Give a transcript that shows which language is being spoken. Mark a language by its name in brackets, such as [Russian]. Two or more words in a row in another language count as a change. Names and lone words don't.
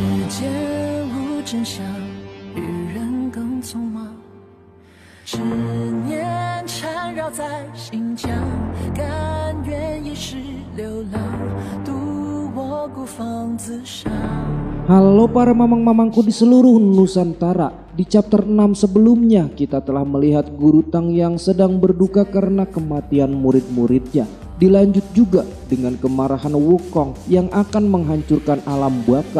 [Chinese] 间无真相，与人更匆忙，执念缠绕在心墙，甘愿一世流浪，渡我孤芳自赏。 [Indonesian] Halo para mamang-mamangku di seluruh Nusantara. Di chapter 6 sebelumnya kita telah melihat Guru Tang yang sedang berduka karena kematian murid-muridnya. Dilanjut juga dengan kemarahan Wukong yang akan menghancurkan alam baka.